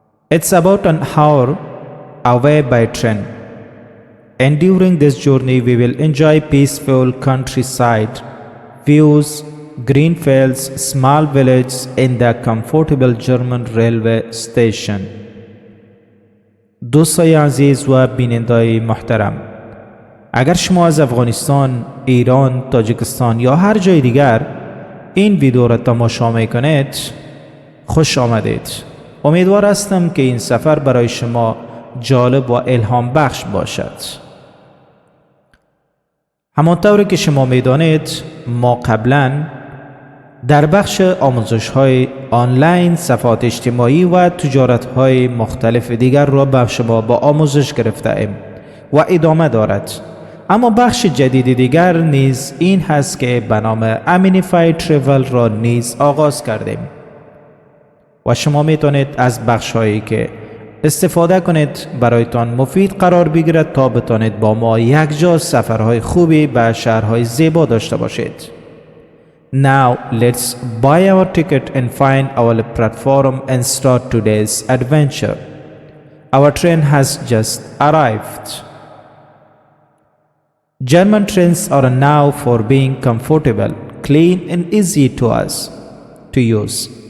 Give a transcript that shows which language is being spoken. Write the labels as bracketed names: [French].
[English] It's about an hour away by train. And during this journey, we will enjoy peaceful countryside, views, green fields, small villages in the comfortable German railway station. [Persian] دوستای عزیز و بینندای محترم، اگر شما از افغانستان، ایران، تاجیکستان یا هر جای دیگر این ویدیو را تماشا میکنید، خوش آمدید. امیدوار هستم که این سفر برای شما جالب و الهام بخش باشد. همانطور که شما میدانید، ما قبلا در بخش آموزش‌های آنلاین، صفحات اجتماعی و تجارت‌های مختلف دیگر را به شما با آموزش گرفته‌ایم و ادامه دارد. اما بخش جدید دیگر نیز این هست که به نام Aminify Travel را نیز آغاز کردیم و شما میتونید از بخش‌هایی که استفاده کنید برایتان مفید قرار بگیرد تا بتانید با ما یکجا سفرهای خوبی به شهرهای زیبا داشته باشید. [English] Now let's buy our ticket and find our platform and start today's adventure. Our train has just arrived. German trains are now for being comfortable, clean and easy to use.